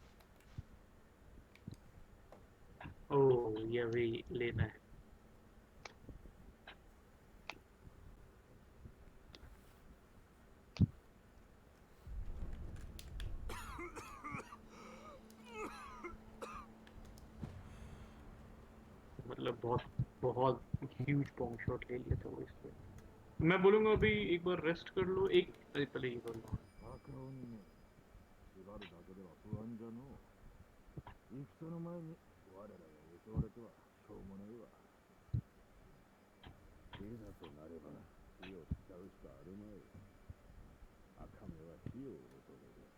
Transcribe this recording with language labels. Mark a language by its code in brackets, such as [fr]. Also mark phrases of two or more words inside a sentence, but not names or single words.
[hi] ओह ये भी लेना है मतलब बहुत बहुत [en] huge bomb shot [hi] ले लिया था वो इसलिए मैं बोलूँगा अभी एक बार रेस्ट कर लो एक अरे पहले ये कर लो [ja] 赤鬼め、縛るだけでは不安じゃのう。戦の前に我らが襲われてはしょうもないわ。いざとなれば火を使うしかあるまい。赤目は火を恐れる。